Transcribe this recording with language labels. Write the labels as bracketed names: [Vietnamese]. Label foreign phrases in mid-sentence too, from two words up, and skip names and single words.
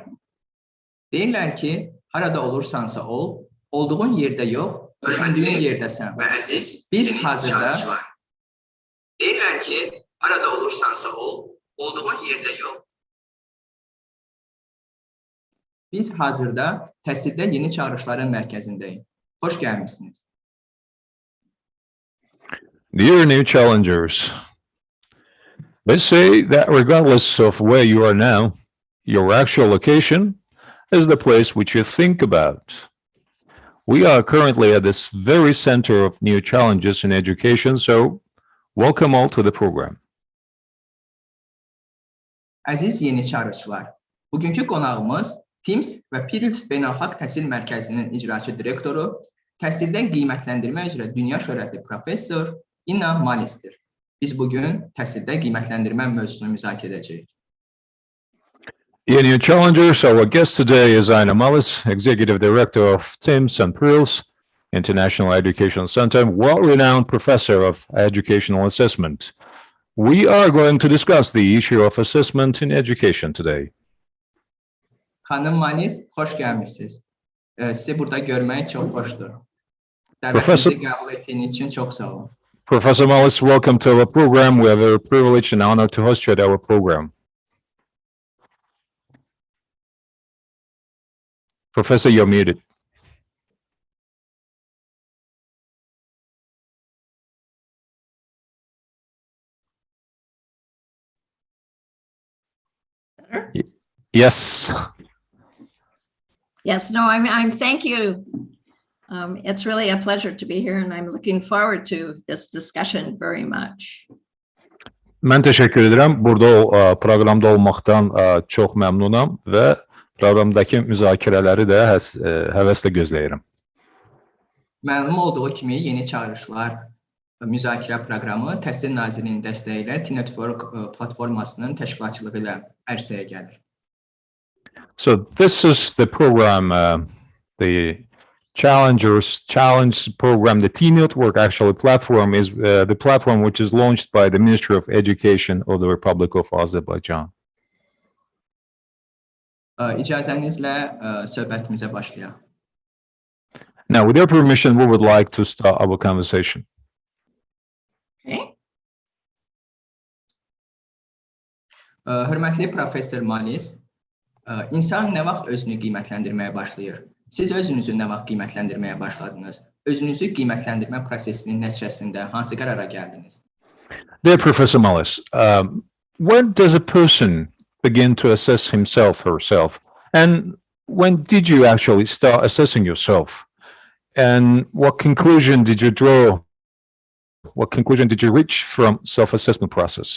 [Azerbaijani] Deyirlər ki, harada olursansa ol, olduğun yerdə yox, düşündüyün yerdəsən. Və əziz biz hazırda deyirlər ki, harada olursansa ol, olduğun yerdə yox. Biz hazırda təhsildə yeni çağırışların mərkəzindəyik. Xoş gəlmişsiniz. [English] Dear new challengers, let's say that regardless of where you are now, your actual location is the place which you think about. We are currently at this very center of new challenges in education, so welcome all to the program. [Azerbaijani] Əziz yeni çağırışlar, bugünkü qonağımız TIMSS və PIRLS Beynəlxalq Təhsil Mərkəzinin icraçı direktoru, təhsildə qiymətləndirmə üzrə Dünya şöhrətli professor İna Mullis'tir. Biz bugün təhsildə qiymətləndirmə mövzusunu müzakirə edəcəyik. [English] Yeni challengers, our guest today is Ina Mullis, Executive Director of TIMSS and PIRLS International Education Center, well-renowned professor of educational assessment. We are going to discuss the issue of assessment in education today. [Azerbaijani] Xanım Mullis, xoş gəlmişsiniz. Sizi burada görmək çox xoşdur. Professor- Dəvətinizi qəbul etdiyiniz üçün çox sağ olun. [English] Professor Mullis, welcome to our program. We are very privileged and honored to host you at our program. Professor, you're muted. Better? Yes. Yes, no, I'm thank you. It's really a pleasure to be here and I'm looking forward to this discussion very much. [Azerbaijani] Mən təşəkkür edirəm. Burada proqramda olmaqdan çox məmnunam və proqramdakı müzakirələri də həvəslə gözləyirəm. Məlum olduğu kimi yeni çağırışlar müzakirə proqramı Təhsil Nazirliyinin dəstəyi ilə T-Network platformasının təşkilatçılığı ilə ərsəyə gəlir. [English] So this is the program, the Challenge program. The T-Network actually platform is the platform which is launched by the Ministry of Education of the Republic of Azerbaijan. [Azerbaijani] İcazənizlə söhbətimizə başlayaq. [English] Now, with your permission, we would like to start our conversation. Okay. [Azerbaijani] Hörmətli professor Mullis, insan nə vaxt özünü qiymətləndirməyə başlayır? Siz özünüzü nə vaxt qiymətləndirməyə başladınız? Özünüzü qiymətləndirmə prosesinin nəticəsində hansı qərara gəldiniz? [English] Dear Professor Mullis, when does a person begin to assess himself or herself? And when did you actually start assessing yourself? And what conclusion did you draw? What conclusion did you reach from self-assessment process?